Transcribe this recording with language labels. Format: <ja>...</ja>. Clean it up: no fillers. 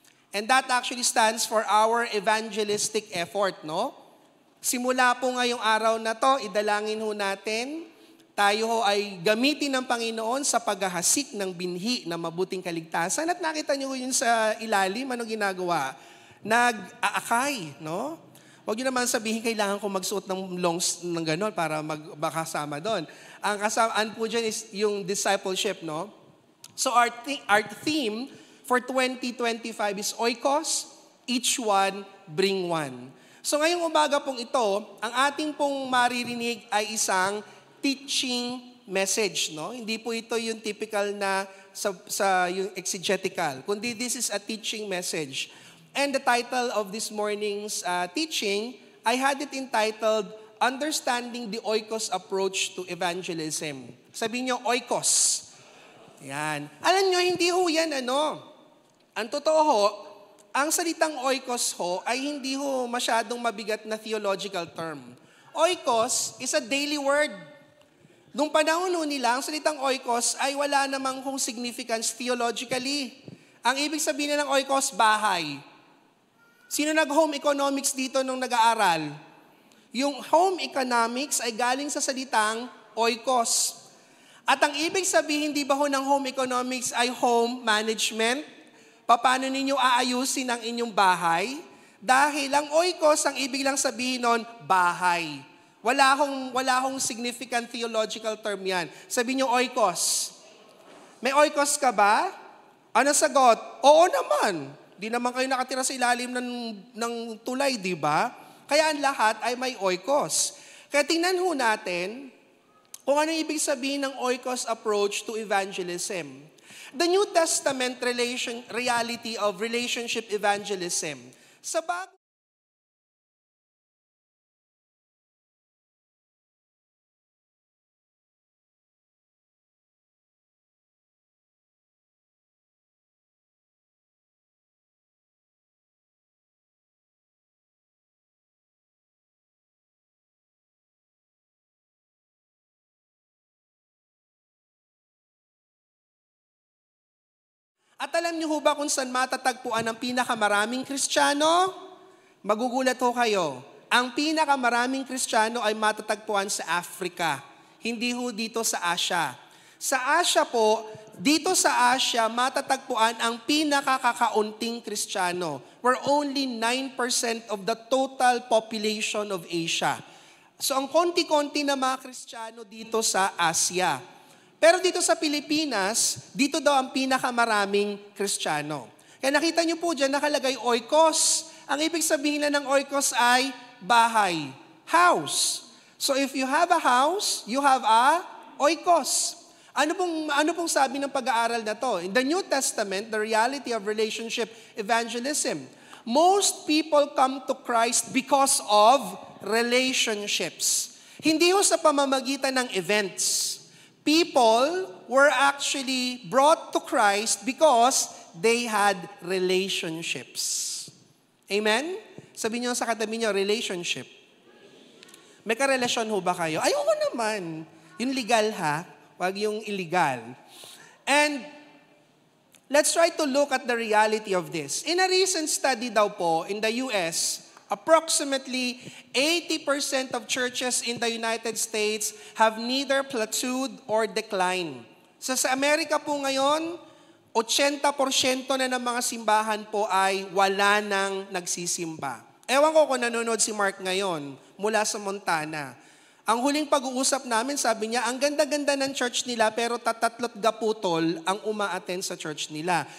<en>And that actually stands for our evangelistic effort, no?</en> <tl>Simula po ngayong araw na to, idalangin ho natin, tayo ho ay gamitin ng Panginoon sa paghahasik ng binhi na mabuting kaligtasan. At nakita niyo yun sa ilalim, ano ginagawa? Nag-aakay, no? Huwag niyo naman sabihin kailangan ko magsuot ng longs ng gano'n para makasama doon. Ang kasamaan po dyan is yung discipleship, no?</tl> <en>So our theme for 2025 is oikos, each one bring one.</en> <tl>So ngayong umaga pong ito, ang ating pong maririnig ay isang teaching message, no? Hindi po ito yung typical na sa yung exegetical, kundi</tl> <en>this is a teaching message. And the title of this morning's teaching, I had it entitled, Understanding the Oikos Approach to Evangelism.</en> <tl>Sabihin niyo, oikos. Yan. Alam niyo, hindi ho yan, Ang totoo ho, ang salitang oikos ho ay hindi ho masyadong mabigat na theological term.</tl> <en>Oikos is a daily word.</en> <tl>Nung panahon nila, ang salitang oikos ay wala namang kung significance theologically. Ang ibig sabihin ng oikos, bahay. Sino nag-home economics dito nung nag-aaral? Yung home economics ay galing sa salitang oikos. At ang ibig sabihin, di ba ho ng home economics ay home management? Paano ninyo aayusin ang inyong bahay? Dahil ang oikos, ang ibig lang sabihin nun, bahay. Wala hong significant theological term yan. Sabihin nyo, oikos. May oikos ka ba? Ano sagot? Oo naman. Di naman kayo nakatira sa ilalim ng tulay, di ba? Kaya ang lahat ay may oikos. Kaya tingnan ho natin kung ano ibig sabihin ng</tl> <en>oikos approach to evangelism. The New Testament reality of relationship evangelism.</en> <tl>Sa At alam niyo ho ba kung saan matatagpuan ang pinakamaraming Kristiyano? Magugulat ho kayo. Ang pinakamaraming Kristiyano ay matatagpuan sa Africa. Hindi ho dito sa Asia. Sa Asia po, dito sa Asia, matatagpuan ang pinakakakaunting Kristiyano.</tl> <en>We're only 9% of the total population of Asia.</en> <tl>So ang konti-konti na mga Kristiyano dito sa Asia. Pero dito sa Pilipinas, dito daw ang pinakamaraming Kristiyano. Kaya nakita niyo po dyan nakalagay oikos. Ang ibig sabihin na ng oikos ay bahay, house.</tl> <en>So if you have a house, you have a oikos.</en> <tl>Ano pong sabi ng pag-aaral na to?</tl> <en>In the New Testament, the reality of relationship evangelism. Most people come to Christ because of relationships.</en> <tl>Hindi ho sa pamamagitan ng events.</tl> <en>People were actually brought to Christ because they had relationships.</en> <tl>Amen? Sabi niyo sa katabi niyo, relationship. May karelasyon ho ba kayo? Ayoko naman. Yung legal ha, wag yung illegal.</tl> <en>And let's try to look at the reality of this. In a recent study daw po, in the US, approximately 80% of churches in the United States have neither plateaued or declined.</en> <tl>So sa Amerika po ngayon, 80% na ng mga simbahan po ay wala nang nagsisimba. Ewan ko kung nanonood si Mark ngayon mula sa Montana. Ang huling pag-uusap namin, sabi niya, ang ganda-ganda ng church nila pero tatatlot gaputol ang uma-attend sa church nila.</tl>